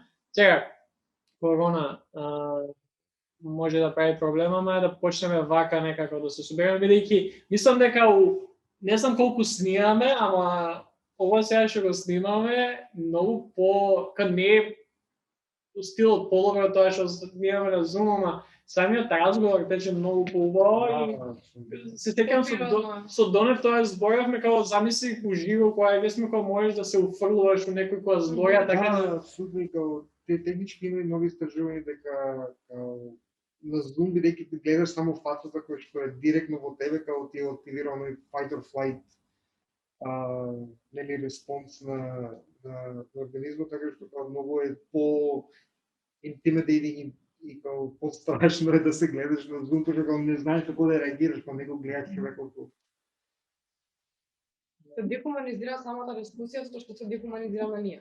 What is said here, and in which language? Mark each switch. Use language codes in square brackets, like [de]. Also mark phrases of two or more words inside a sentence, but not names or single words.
[mk] Сега, корона може да прави проблем, ама е да почнеме вака некако да се собереме, бидејќи мислам дека не знам колку снимаме, ама ова сега што го снимаме многу не е стилот подобро тоа што снимаме на Zoom, ама самиот разговор тече многу поубаво и се сеќавам со Донев тоа зборавме како замисли уживо кога ве сме кога можеш да се уфрлуваш у некој која збора така да абсолютно како те технички има многу истражувања дека на Zoom бидејќи ти гледаш само фацата која што е директно во тебе, како ти е активирано и [en] fight or flight [mk] нели респонс на организмот, така што како многу е по intimidating и како пострашно е да се гледаш на Zoom, пошто како не знаеш како да реагираш, па него гледаш човекот. Се дехуманизира самата дискусија, што се дехуманизираме ние.